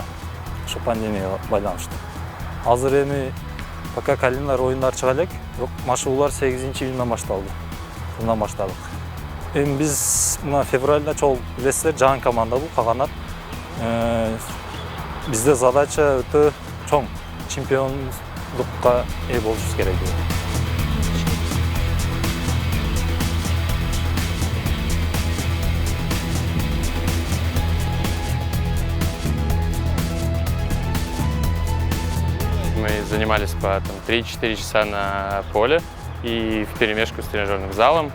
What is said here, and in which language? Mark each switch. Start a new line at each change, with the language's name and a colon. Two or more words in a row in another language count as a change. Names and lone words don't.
Kyrgyz: Ошо пандемияга байланыштуу. Азыр эми пока календарь оюндар чыга элек, бирок машыгуулар 8-июндан башталды. Мындан баштадык. Эми биз мына февралда чоң билесиздер, жаңы команда бул Каганат. Бизде задача өтө чоң, чемпиондукка ээ болушубуз керек.
Russian: Мы занимались по 3-4 часа на поле и вперемешку с тренажерным залом.